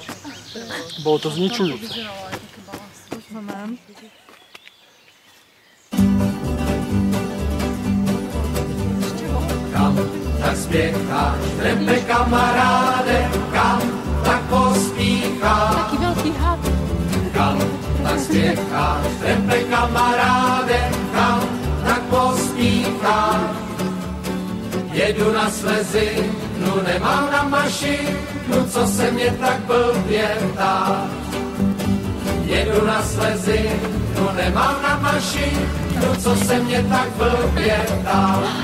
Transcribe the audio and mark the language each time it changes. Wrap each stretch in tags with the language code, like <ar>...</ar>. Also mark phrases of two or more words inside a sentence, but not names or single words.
<sk>Bolo to zničujúce.</sk> <cs>Kam tak spěcháš, trempe kamaráde, kam tak pospícháš.</cs> <sk>Taký veľký had.</sk> <cs>Kam tak spěcháš, trempe kamaráde, kam tak pospícháš. Jedu na slezinu, nemám na mašinu, co se mě tak blbě ptá. Jedu na slezinu, nemám na mašinu, co se mě tak blbě ptá.</cs>